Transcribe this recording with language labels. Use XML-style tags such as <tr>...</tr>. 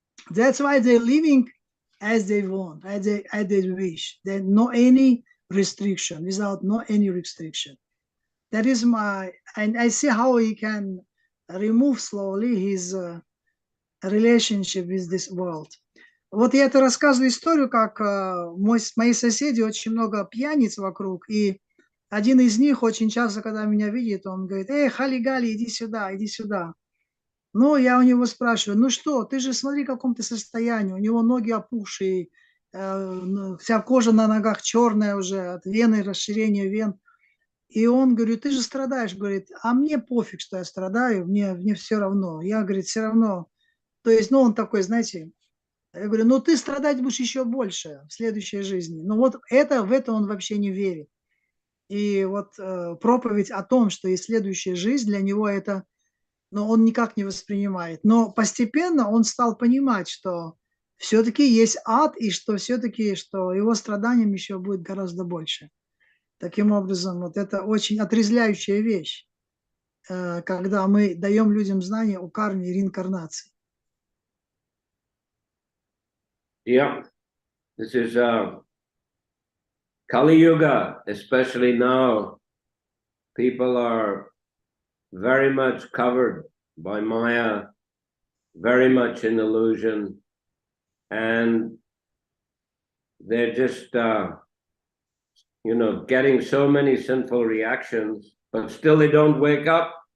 <en>That's why they're living as they want, as they wish. There's no any restriction, without no any restriction. That is and I see how he can remove slowly his relationship with this world.</en> <ru>Вот я это рассказываю историю, как мои соседи, очень много пьяниц вокруг, и один из них очень часто, когда меня видит, он говорит, эй, Хали-Гали, иди сюда, иди сюда. Ну, я у него спрашиваю, ну что, ты же смотри, в каком ты состоянии, у него ноги опухшие, вся кожа на ногах черная уже, от вены, расширения вен. И он говорит, ты же страдаешь, говорит, а мне пофиг, что я страдаю, мне все равно. Я, говорит, все равно. То есть, он такой, знаете, я говорю, ну ты страдать будешь еще больше в следующей жизни. Но вот в это он вообще не верит. И вот проповедь о том, что есть следующая жизнь, для него это, он никак не воспринимает. Но постепенно он стал понимать, что все-таки есть ад, и что все-таки, что его страданиям еще будет гораздо больше. Таким образом, вот это очень отрезвляющая вещь, когда мы даем людям знания о карме и реинкарнации.</ru> <en>Yeah, this is Kali Yuga, especially now. People are very much covered by Maya, very much in illusion, and they're just, getting so many sinful reactions, but still they don't wake up.</en>